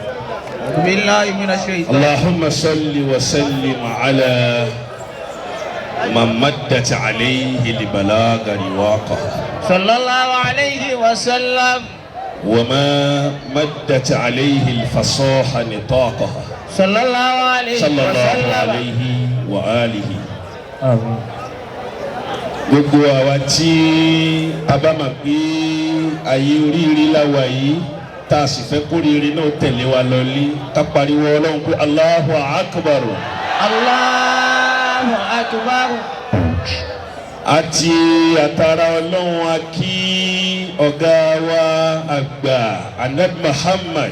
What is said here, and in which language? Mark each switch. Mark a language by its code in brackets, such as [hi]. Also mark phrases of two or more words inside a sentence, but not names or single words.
[ar] اللهم صل وسلم على من مدت عليه البلاغ رواقه صلى الله عليه وسلم وما مدت عليه الفصاحة نطاقه صلى الله عليه وآله آمين. [yo] Gbogbo àwa tí a bá mọ̀ pé ayé oríire láwa yìí tá a sì fẹ́ kóríire náà tẹ̀lé wa lọ́lé ká pariwo Ọlọ́run pé [ar] الله أكبر. الله أكبر. [yo] Àti àtàrà Ọlọ́run a kí ọ̀gá wa àgbà Anabi Muhammad